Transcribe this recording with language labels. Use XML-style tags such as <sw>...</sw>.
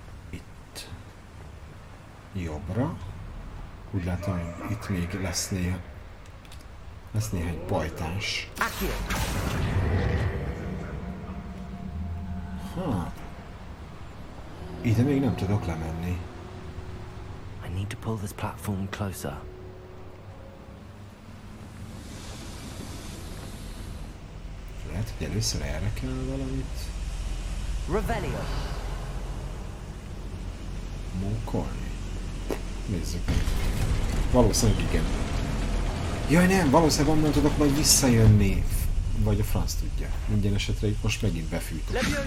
<hu>Itt jobbra. Úgy látom, hogy itt még lesz néhány pajtás. Ha. Ide még nem tudok lemenni.</hu> <en>I need to pull this platform closer.</en> <hu>Lehet, hogy először erre kell valamit. Revelio. Mókolni. Nézzük. Valószínűleg igen. Jaj, nem, valószínűleg onnan tudok majd visszajönni. Vagy a franc tudja. Minden esetre itt most megint befűtök.</hu>